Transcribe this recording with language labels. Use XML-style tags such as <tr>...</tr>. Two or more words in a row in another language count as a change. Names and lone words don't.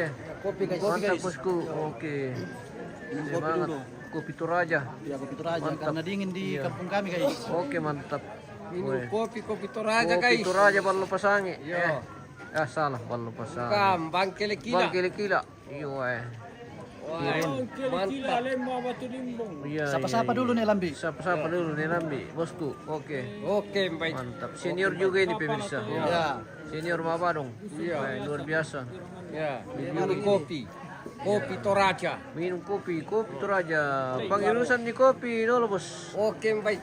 <id>Kopi guys. Mantap bosku, oke. Semangat. Kopi Toraja. Ya kopi Toraja Mantap. karena dingin di Iya. kampung kami guys. Oke, mantap. Minum Weh. kopi Toraja Kopi guys. Toraja baru pasangi. Iya. Salah, baru pasangi. Kam, bangkele Bang kila-kila. Iya, Mantap. Iya. Sapa-sapa dulu nih Lambi. Sapa-sapa dulu nih Lambi, bosku. Oke. Oke, baik. Mantap. Senior juga ini pemirsa. Ya. Senior Maba dong. Iya. Luar biasa. Ya, minum kopi. Kopi Toraja. Minum kopi Toraja. Pengilusan di kopi dulu bos. Oke, baik.</id>